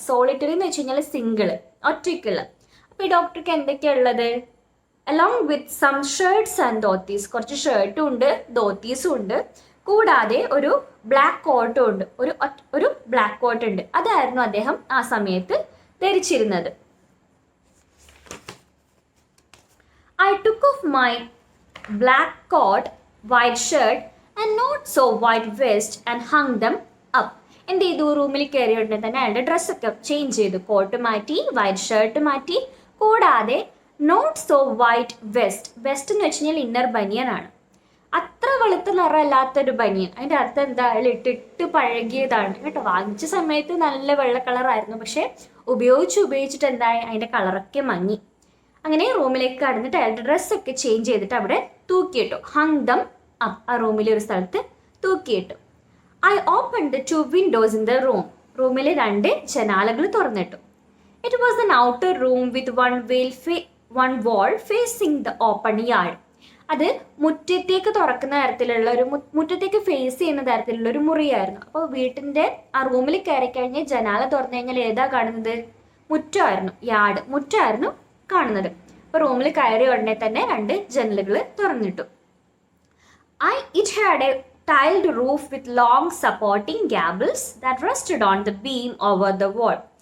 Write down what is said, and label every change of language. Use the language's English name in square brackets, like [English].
[Malayalam] Solitary എന്ന് വെച്ച് കഴിഞ്ഞാൽ സിംഗിള്, ഒറ്റയ്ക്കുള്ള. അപ്പോൾ ഈ ഡോക്ടർക്ക് എന്തൊക്കെയാണ് ഉള്ളത്? [English] along with some shirts and dhotis, [Malayalam] കുറച്ച് ഷർട്ടും ഉണ്ട്, ധോത്തീസും ഉണ്ട്, കൂടാതെ ഒരു ബ്ലാക്ക് കോട്ടും ഉണ്ട്. ഒരു ബ്ലാക്ക് കോട്ട് ഉണ്ട്. അതായിരുന്നു അദ്ദേഹം ആ സമയത്ത് ധരിച്ചിരുന്നത്. [English] I took off my black coat, white shirt and not so white vest and hung them [Malayalam] up. എന്ത് ചെയ്തു? റൂമിൽ കയറിയ ഉടനെ തന്നെ അയാളുടെ ഡ്രസ്സൊക്കെ ചേഞ്ച് ചെയ്തു. കോട്ട് മാറ്റി, വൈറ്റ് ഷർട്ട് മാറ്റി, കൂടാതെ [English] Not so white vest. [Malayalam] West എന്ന് വെച്ച് കഴിഞ്ഞാൽ ഇന്നർ ബനിയനാണ്. അത്ര വെളുത്ത നിറമല്ലാത്തൊരു ബനിയൻ. അതിൻ്റെ അർത്ഥം എന്താ? അയാൾ ഇട്ടിട്ട് പഴകിയതാണ് കേട്ടോ. വാങ്ങിച്ച സമയത്ത് നല്ല വെള്ള കളറായിരുന്നു, പക്ഷെ ഉപയോഗിച്ചിട്ട് എന്തായി? അതിൻ്റെ കളറൊക്കെ മങ്ങി. അങ്ങനെ റൂമിലേക്ക് കടന്നിട്ട് അയാളുടെ ഡ്രസ്സൊക്കെ ചേഞ്ച് ചെയ്തിട്ട് അവിടെ തൂക്കിയിട്ടു. [English] Hung them up. [Malayalam] ആ റൂമിലെ ഒരു സ്ഥലത്ത് തൂക്കിയിട്ടു. [English] I open the 2 windows in the room. [Malayalam] റൂമിലെ 2 ജനാലകൾ തുറന്നിട്ടു. [English] It was an outer room with one wall facing the open yard. [Malayalam] അത് മുറ്റത്തേക്ക് തുറക്കുന്ന തരത്തിലുള്ള മുറ്റത്തേക്ക് ഫേസ് ചെയ്യുന്ന തരത്തിലുള്ള ഒരു മുറിയായിരുന്നു. അപ്പോൾ വീട്ടിൻ്റെ ആ റൂമിൽ കയറി കഴിഞ്ഞ് ജനാല തുറന്നു കഴിഞ്ഞാൽ ഏതാ കാണുന്നത്? മുറ്റമായിരുന്നു, യാർഡ്, മുറ്റമായിരുന്നു കാണുന്നത്. അപ്പോൾ റൂമിൽ കയറിയ ഉടനെ തന്നെ 2 ജനലുകൾ തുറന്നിട്ടു. [English] It had a tiled roof with long supporting gables that rested on the beam over the wall.